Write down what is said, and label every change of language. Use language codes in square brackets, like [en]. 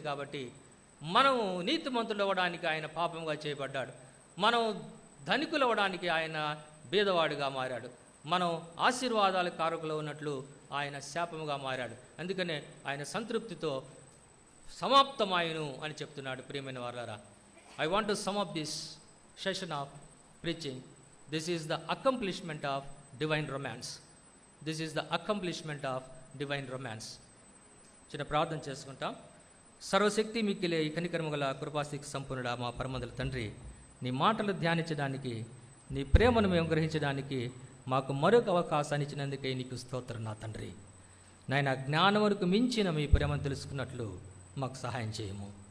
[te] కాబట్టి మనం నీతిమంతులు అవ్వడానికి ఆయన పాపంగా చేయబడ్డాడు, మనం ధనికులు అవ్వడానికి ఆయన బీదవాడిగా మారాడు, మనం ఆశీర్వాదాల కారకులు ఉన్నట్లు ఆయన శాపముగా మారాడు. అందుకనే ఆయన సంతృప్తితో సమాప్తమాయును అని చెప్తున్నాడు. ప్రియమైన వారలారా, [en] I want to sum up this session of preaching. This is the accomplishment of divine romance. This is the accomplishment of divine romance. [te] చిన్న ప్రార్థన చేసుకుంటాం. సర్వశక్తి మిక్కిలే ఈ కనికరము గల కృపాశక్తి సంపూర్ణుడా మా పరమందుల తండ్రి, నీ మాటలు ధ్యానించడానికి, నీ ప్రేమను మేము గ్రహించడానికి మాకు మరొక అవకాశాన్ని ఇచ్చినందుకే నీకు స్తోత్రం నా తండ్రి. నాయన జ్ఞానమునకు మించిన మీ ప్రేమను తెలుసుకున్నట్లు మాకు సహాయం చేయము.